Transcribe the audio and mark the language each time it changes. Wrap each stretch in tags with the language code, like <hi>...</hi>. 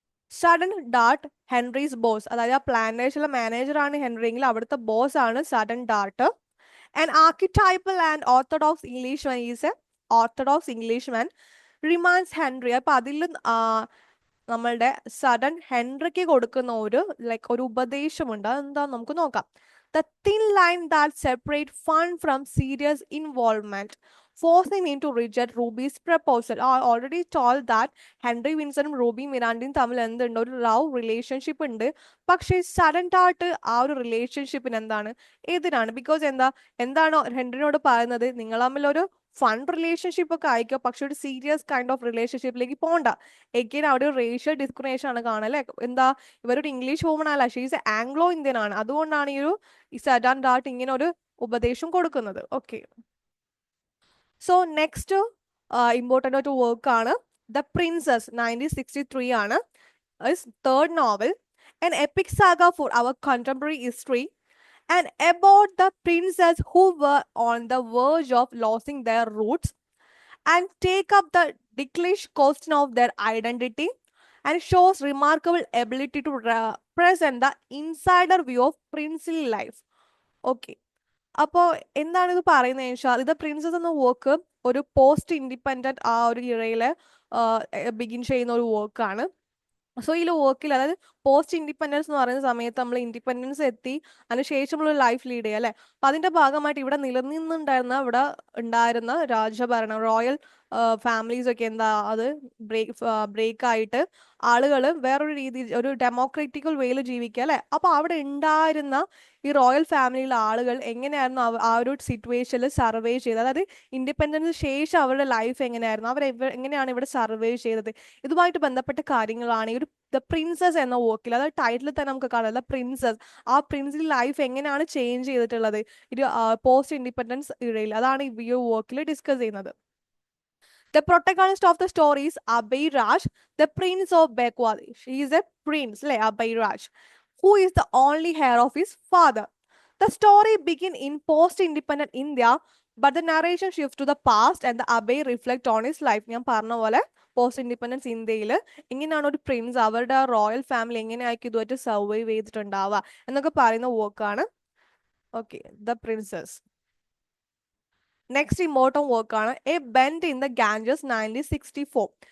<ml>Sudden Dart, Henry's boss. അതായത് ആ പ്ലാന്റേഷനിലെ മാനേജറാണ് ഹെൻറി എങ്കിൽ അവിടുത്തെ ബോസ് ആണ് sudden Dart.</ml> <en>An archetypal and orthodox Englishman is a orthodox Englishman reminds Henry.</en> <ml>അപ്പൊ അതിലും നമ്മളുടെ സഡൻ ഹെൻറിക്ക് കൊടുക്കുന്ന ഒരു ഒരു ഉപദേശമുണ്ട്. അതെന്താ നമുക്ക് നോക്കാം.</ml> <en>The thin line that separates fun from serious involvement, forcing him to reject Ruby's proposal. I already told that</en> <ml>Henry വിൻസനും Ruby മിറാണ്ടയും തമ്മിൽ എന്തുണ്ട്, ഒരു ലവ് റിലേഷൻഷിപ്പ് ഉണ്ട്. പക്ഷേ സഡൻ ആയിട്ട് ആ ഒരു റിലേഷൻഷിപ്പിന് എന്താണ്, എതിരാണ്. ബിക്കോസ് എന്താണോ ഹെൻറിനോട് പറയുന്നത്, നിങ്ങൾ തമ്മിൽ ഒരു ഫൺ റിലേഷൻഷിപ്പ് ഒക്കെ അയക്കോ, പക്ഷെ ഒരു സീരിയസ് കൈൻഡ് ഓഫ് റിലേഷൻഷിപ്പിലേക്ക് പോകണ്ട. എഗെയിൻ അവിടെ ഒരു റേഷ്യൽ ഡിസ്ക്രിമിനേഷൻ ആണ് കാണുക അല്ലെ. ഇവരൊരു ഇംഗ്ലീഷ് വുമൺ അല്ല, ഷീസ് ആംഗ്ലോ ഇന്ത്യൻ ആണ്. അതുകൊണ്ടാണ് ഈ സഡൻ ഡാർട്ട് ഇങ്ങനെ ഒരു ഉപദേശം കൊടുക്കുന്നത്. ഓക്കെ, സോ നെക്സ്റ്റ് ഇമ്പോർട്ടൻ്റ് ആയിട്ട് വർക്ക് ആണ് ദ പ്രിൻസസ്. 1963 ആണ്.</ml> <en>Third novel, an epic saga for our contemporary history, and about the princes who were on the verge of losing their roots and take up the ticklish question of their identity, and shows remarkable ability to present the insider view of princely life.</en> <ml>Okay, അപ്പോൾ എന്താണ് ഇത് പറയുന്നത് വെച്ചാൽ, ഇത് princess എന്ന work ഒരു post independent ആ ഒരു ഇറയിൽ ബിഗിൻ ചെയ്യുന്ന ഒരു വർക്കാണ്. സോ ഈ വർക്കിൽ, അതായത് പോസ്റ്റ് ഇൻഡിപെൻഡൻസ് എന്ന് പറയുന്ന സമയത്ത് നമ്മൾ ഇൻഡിപെൻഡൻസ് എത്തി അതിനുശേഷമുള്ള ലൈഫ് ലീഡ് ചെയ്യുക അല്ലെ. അപ്പൊ അതിന്റെ ഭാഗമായിട്ട് ഇവിടെ ഇവിടെ ഉണ്ടായിരുന്ന രാജഭരണം, റോയൽ ഫാമിലീസ് ഒക്കെ അത് ബ്രേക്ക് ആയിട്ട് ആളുകൾ വേറൊരു രീതി, ഒരു ഡെമോക്രാറ്റിക്കൽ വേയിൽ ജീവിക്കുക അല്ലെ. അപ്പൊ അവിടെ ഉണ്ടായിരുന്ന ഈ റോയൽ ഫാമിലിയിലെ ആളുകൾ എങ്ങനെയായിരുന്നു ആ ഒരു സിറ്റുവേഷനിൽ സർവേ ചെയ്തത്, അതായത് ഇൻഡിപെൻഡൻസിന് ശേഷം അവരുടെ ലൈഫ് എങ്ങനെയായിരുന്നു, അവർ എങ്ങനെയാണ് ഇവിടെ സർവേ ചെയ്തത്, ഇതുമായിട്ട് ബന്ധപ്പെട്ട കാര്യങ്ങളാണ് ഈ ഒരു ദ പ്രിൻസസ് എന്ന വർക്കിൽ, അതായത് ടൈറ്റിൽ തന്നെ നമുക്ക് കാണാം ദ പ്രിൻസസ്. ആ പ്രിൻസിന്റെ ലൈഫ് എങ്ങനെയാണ് ചേഞ്ച് ചെയ്തിട്ടുള്ളത് ഒരു പോസ്റ്റ് ഇൻഡിപെൻഡൻസ് ഇടയിൽ, അതാണ് ഈ വർക്കിൽ ഡിസ്കസ് ചെയ്യുന്നത്.</ml> <en>The protagonist of the story is Abhay Raj, the prince of Bekwadi. He is a prince, like Abhay Raj, who is the only heir of his father. The story begins in post-independent India, but the narration shifts to the past and the Abhay reflect on his life.</en> <ml>ഞാൻ പറഞ്ഞ പോലെ post independence ഇന്ത്യയിൽ എങ്ങനെയാണ് ഒരു Prince അവരുടെ royal family എങ്ങനെയായിരിക്കും ഇതുമായിട്ട് survive ചെയ്തിട്ടുണ്ടാവുക എന്നൊക്കെ പറയുന്ന വർക്കാണ്. Okay, the prince's. Next important വർക്കാണ് A bend in the Ganges 1964.</ml>